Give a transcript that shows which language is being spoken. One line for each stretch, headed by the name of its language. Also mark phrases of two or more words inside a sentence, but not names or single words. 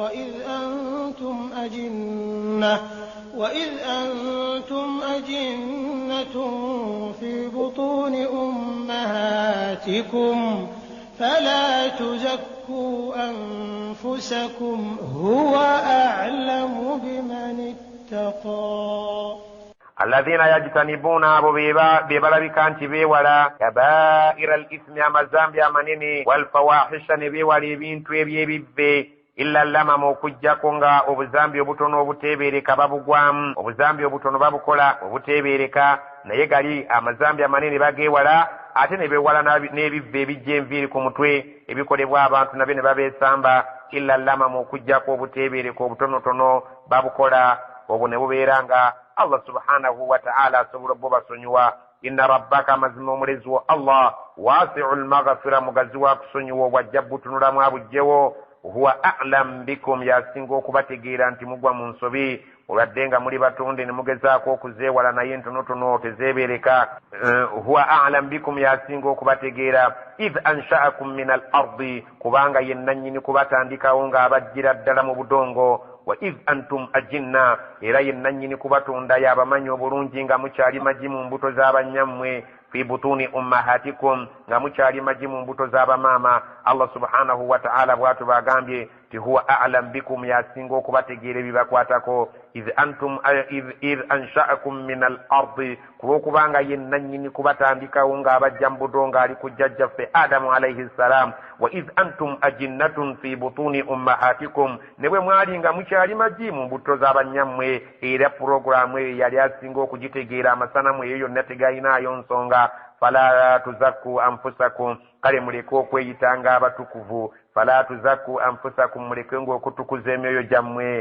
Arabic: وإذ أنتم أجنة في بطون أمهاتكم فلا تزكوا أنفسكم هو أعلم بمن اتقى. الذين يجتنبون
Ganda: abo bebalabika nti beewala
Arabic: كبائر الإثم,
Ganda: amazambi amanene, walfawahisha ne beewala ebintu eby'ebibbe,
Arabic: إلا اللمم,
Ganda: okujjako nga obuzambi obutono obuteebereka babugwamu. obuzambi obutono babukola obuteebereka, naye gali amazambi amanene bageewala, ate ne beewala n'ebibbe ebijja enviiri ku mutwe ebikolebwa abantu nabyo ne babeesamba.
Arabic: إلا اللمم,
Ganda: okujjako obuteebereka obutonotono babukola, obwo ne bubeera nga Allah subhanahu wa ta'ala asobola bo basonyiwa.
Arabic: إن ربك,
Ganda: mazima omulezi wo Allah,
Arabic: واسع المغفرة,
Ganda: mugazi wa kusonyiwa obwajja butunulamu abujjewo.
Arabic: هو أعلم بكم,
Ganda: yasinga okubategeera nti mugwa mu nsobi, olwadde nga muli batonde ne mugezaako okuzeewala naye ntonotono tezeebereka.
Arabic: هو أعلم بكم,
Ganda: yasinga okubategeera.
Arabic: إذ أنشأكم من الأرض,
Ganda: kubanga ye nannyini kubatandikawo ng'abajjira ddala mu budongo.
Arabic: وإذ أنتم أجنة,
Ganda: era ye nannyini kubatonda y'abamanyi obulungi nga mukyali magi mu mbuto z'abanyammwe.
Arabic: في بطون أمهاتكم,
Ganda: nga mukyali magi mu mbuto z'abamaama. Allah
Arabic: سبحانه وتعالى
Ganda: bw'atyo bagambye ti
Arabic: هو أعلم بكم,
Ganda: yasinga okubategeera ebibakwatako.
Arabic: إذ أنشأكم من الأرض,
Ganda: kulw'okubanga ye nannyini kubatandikawo ng'abajja mu budongo ali ku jjajjaffe Adamu
Arabic: عليه السلام. وإذ أنتم أجنة في بطون أمهاتكم,
Ganda: ne bwe mwali nga mukyali magi mu mbuto z'abanyammwe. era puroguramu eyo yali asinga okugitegeera, amasanamu eyo yonna tegayinaayo nsonga.
Arabic: فلا تزكوا أنفسكم,
Ganda: kale muleke okweyitanga abatukuvu.
Arabic: فلا تزكوا أنفسكم,
Ganda: muleke ng'okutukuza emyoyo gyammwe.